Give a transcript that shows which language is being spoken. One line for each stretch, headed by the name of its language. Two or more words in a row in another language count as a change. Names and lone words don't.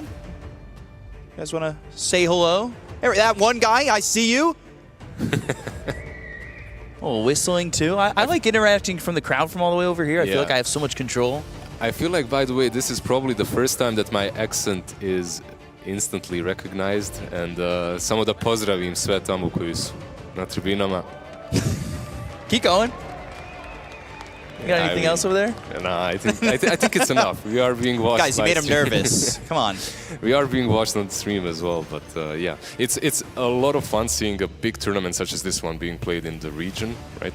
English: You guys want to say hello? Hey, that one guy, I see you. Oh, whistling too. I like interacting from the crowd from all the way over here. I feel like I have so much control. I feel like, by the way, this is probably the first time that my accent is instantly recognized, and
Croatian: samo da pozdravim sve tamo koji su na tribinama.
English: Keep going. You got anything else over there? Nah, I think it's enough. We are being watched. Guys, you made him nervous. Come on. We are being watched on the stream as well, but yeah, it's a lot of fun seeing a big tournament such as this one being played in the region, right?